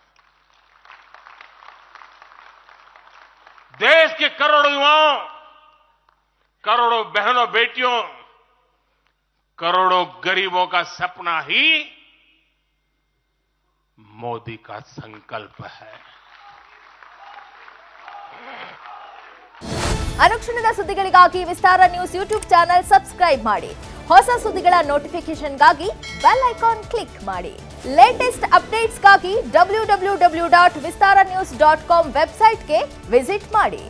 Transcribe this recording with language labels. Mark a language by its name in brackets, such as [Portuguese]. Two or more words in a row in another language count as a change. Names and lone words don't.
[Hindi] देश के करोड़ों युवाओं, करोड़ों बहनों बेटियों, करोड़ों गरीबों का सपना ही मोदी का संकल्प है। [Kannada] ಅನುಕ್ಷಣದ ಸುದ್ದಿಗಳಿಗಾಗಿ ವಿಸ್ತಾರ [English] news YouTube channel [Kannada] ಸಬ್ಸ್ಕ್ರೈಬ್ ಮಾಡಿ. ಹೊಸ ಸುದ್ದಿಗಳ ನೋಟಿಫಿಕೇಶನ್ಗಾಗಿ [English] bell icon click [Kannada] ಮಾಡಿ. [English] latest updates [Kannada] www.vistaranews.com ವೆಬ್ಸೈಟ್ಗೆ ವಿಸಿಟ್ ಮಾಡಿ.